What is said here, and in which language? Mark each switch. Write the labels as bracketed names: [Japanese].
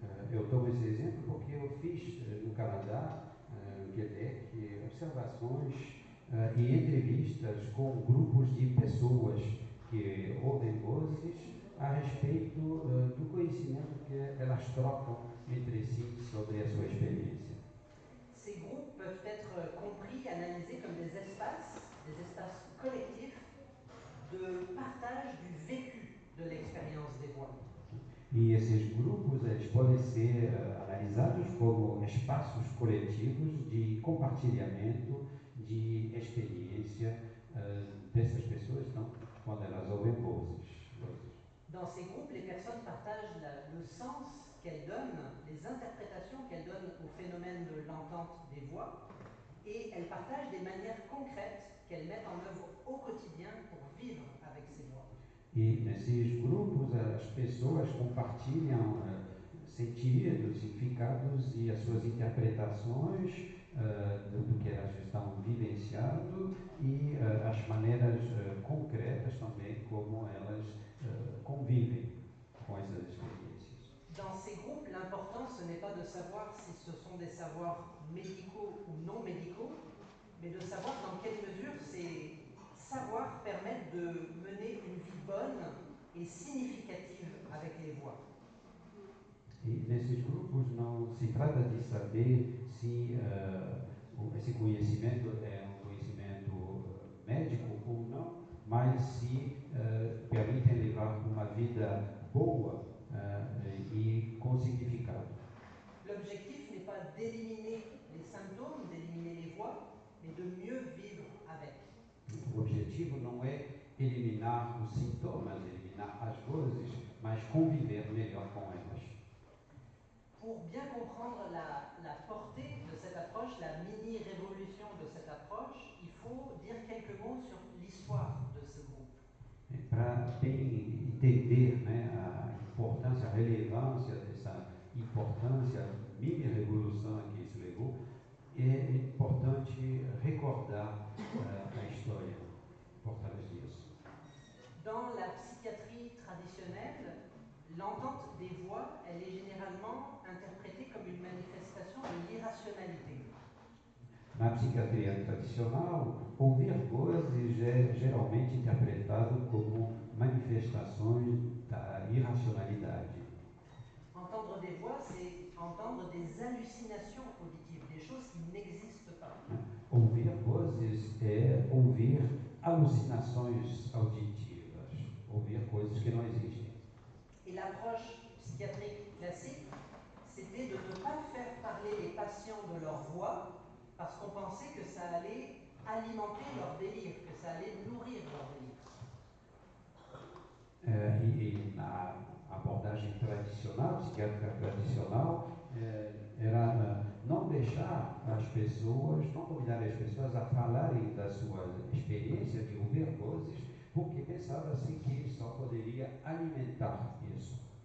[Portuguese] Eu dou esse exemplo porque eu fiz no Canadá, no Quebec, observações e entrevistas com grupos de pessoas que ouvem vozes a respeito do conhecimento que elas trocam entre si sobre a sua experiência. [French] Ces groupes peuvent être compris, analysés comme des espaces collectifs de partage du vécu de l'expérience des voix. [Portuguese] E esses grupos eles podem ser analisados como espaços coletivos de compartilhamento de experiência dessas pessoas quando elas ouvem vozes. [French] Dans ces groupes, les personnes partagent le sens qu'elles donnent, les interprétations qu'elles donnent au phénomène de l'entente des voix, et elles partagent des manières concrètes qu'elles mettent en œuvre au quotidien pour vivre avec ces voix. [Portuguese] E nesses grupos as pessoas compartilham sentidos, significados e as suas interpretações do que elas estão vivenciando e as maneiras concretas também como elas convivem com essas experiências. [French] Dans ces groupes, l'important ce n'est pas de savoir si ce sont des savoirs médicaux ou non médicaux, mais de savoir dans quelle mesure ces savoirs permettent de mener une vie bonne et significative avec les voix. [Portuguese] E nesses grupos não se trata de saber se esse conhecimento é um conhecimento médico ou não, mas se permitem levar uma vida boa e com significado. [French] L'objectif n'est pas d'éliminer les symptômes, d'éliminer les voix, mais de mieux vivre avec. [Portuguese] O objetivo não é eliminar os sintomas, eliminar as vozes, mas conviver melhor com elas. [French] Pour bien comprendre la portée de cette approche, la mini-révolution de cette approche, il faut dire quelques mots sur l'histoire de ce groupe. [Portuguese] Para bem entender a importância, a relevância dessa importância, mini-revolução a que isso levou, é importante recordar a história por trás disso. [French] Dans la psychiatrie traditionnelle, l'entente des voix, elle est généralement interprétée comme une manifestation de l'irrationalité. [Portuguese] Na psiquiatria tradicional, ouvir vozes é geralmente interpretado como manifestações da irracionalidade. [French] Entendre des voix, c'est entendre des hallucinations auditives, des choses qui n'existent pas. [Portuguese] Ouvir vozes é ouvir alucinações auditivas, ouvir coisas que não existem. [French] Et l'approche psychiatrique classique, c'était de ne pas faire parler les patients de leur voix, parce qu'on pensait que ça allait alimenter leur délire, que ça allait nourrir leur délire. [Portuguese] E na abordagem tradicional, psiquiátrica tradicional, era não deixar as pessoas, não convidar as pessoas a falarem da sua experiência de ouvir vozes, porque pensava-se que só poderia alimentar isso.